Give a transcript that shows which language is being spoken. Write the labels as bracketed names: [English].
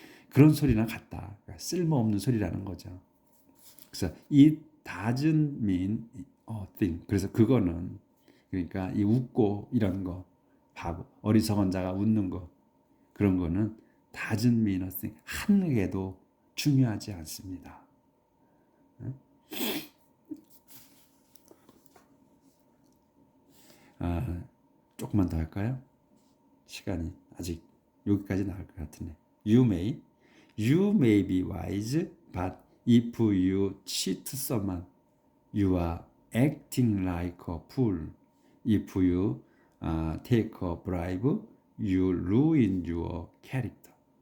[Korean] 그런 소리나 같다. 그러니까 쓸모없는 소리라는 거죠. 그래서 [English] it doesn't mean a thing. [Korean] 그래서 그거는, 그러니까 이 웃고 이런 거, 바보, 어리석은 자가 웃는 거, 그런 거는 [English] doesn't mean a thing. [Korean] 한 개도 중요하지 않습니다. 조금만 더 할까요? 시간이 아직 여기까지 나올 것 같으네. [English] You may be wise, but if you cheat someone, you are acting like a fool. If you take a bribe, you ruin your character.